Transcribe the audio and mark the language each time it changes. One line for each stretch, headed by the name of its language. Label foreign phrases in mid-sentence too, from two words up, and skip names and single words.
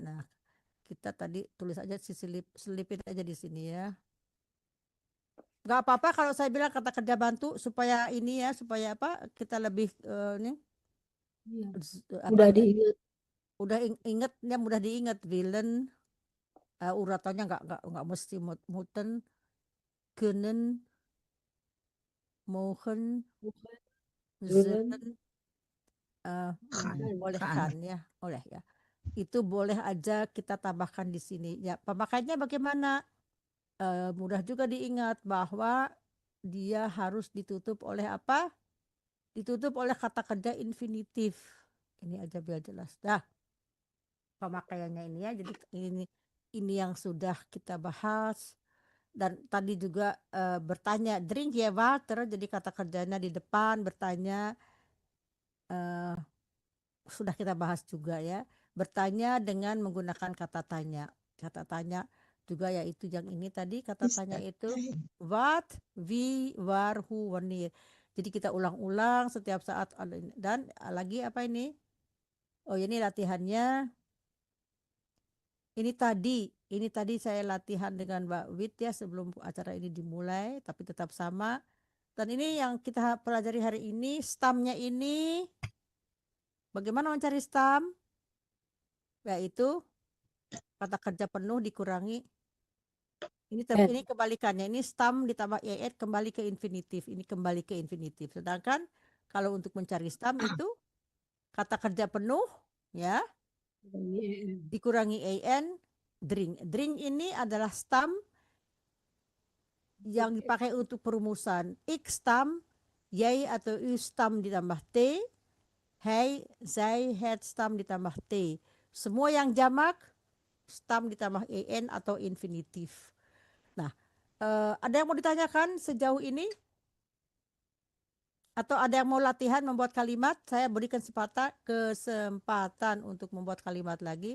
Indonesian: Nah, kita tadi tulis aja selipin aja di sini ya. Gak apa-apa kalau saya bilang kata kerja bantu supaya ini ya, supaya apa? Kita lebih ini. Udah diingat. Udah ingetnya mudah diingat.
Dutch: Willen,
Indonesian: uratannya nggak mesti
Dutch: muten, können, mogen, zullen,
Indonesian: boleh kan ya, oleh ya. Itu boleh aja kita tambahkan di sini ya. Pemakaiannya bagaimana? Mudah juga diingat bahwa dia harus ditutup oleh apa? Ditutup oleh kata kerja infinitif. Ini aja biar jelas. Dah. Pemakaiannya ini ya. Jadi ini yang sudah kita bahas. Dan tadi juga bertanya drink ya water. Jadi kata kerjanya di depan bertanya. Sudah kita bahas juga ya. Bertanya dengan menggunakan kata tanya. Kata tanya juga yaitu yang ini tadi kata tanya itu what,
Dutch: wie, waar, hoe, wanneer.
Indonesian: Jadi kita ulang-ulang setiap saat. Dan lagi apa ini? Oh ini latihannya. Ini tadi saya latihan dengan Mbak Wit ya sebelum acara ini dimulai, tapi tetap sama. Dan ini yang kita pelajari hari ini, stamnya ini bagaimana mencari stam? Yaitu kata kerja penuh dikurangi. Ini kebalikannya, ini stam ditambah ed kembali ke infinitif, ini kembali ke infinitif. Sedangkan kalau untuk mencari stam itu kata kerja penuh ya dikurangi an, drink. Drink ini adalah stam yang dipakai untuk perumusan. Ik stam, jij atau u stam ditambah t,
Dutch: hij, zij, het
Indonesian: stam ditambah t. Semua yang jamak stam ditambah an atau infinitif. Nah, ada yang mau ditanyakan sejauh ini? Atau ada yang mau latihan membuat kalimat? Saya berikan kesempatan untuk membuat kalimat lagi.